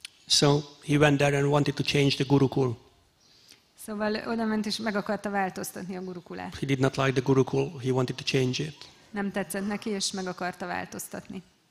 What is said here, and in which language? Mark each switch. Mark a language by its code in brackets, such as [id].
[en] So he went there and wanted to change the Gurukul. [hu] Szóval oda ment és meg akarta változtatni a gurukulát. [en] He did not like the Gurukul, he wanted to change it. [hu] Nem tetszett neki, és meg akarta változtatni.